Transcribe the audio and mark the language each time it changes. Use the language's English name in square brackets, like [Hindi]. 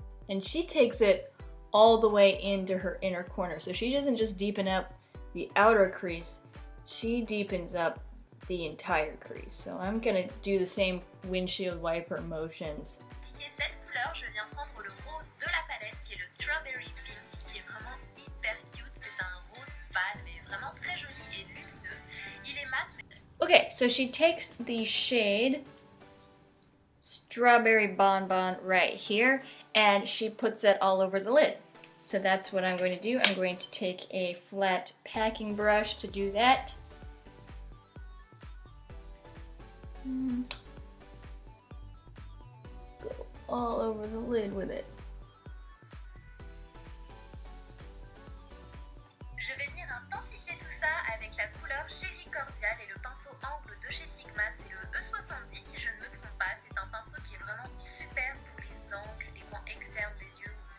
[English] And she takes it all the way into her inner corner. So she doesn't just deepen up the outer crease, she deepens up the entire crease. So I'm going to do the same windshield wiper motions. [French] Cette couleur, je viens prendre le rose de la palette qui est le Strawberry Pink qui est vraiment hyper cute. C'est un rose pâle mais vraiment très joli et lumineux. Il est mat. [English] Okay, so she takes the shade Strawberry Bonbon right here and she puts it all over the lid. So that's what I'm going to do. I'm going to take a flat packing brush to do that. Go all over the lid with it. [French] Je vais venir intensifier tout ça avec la couleur Chéri Cordial et le pinceau angle de chez Sigma, c'est le E70 si je ne me trompe pas. C'est un pinceau qui est vraiment super pour les angles, les coins externes des yeux.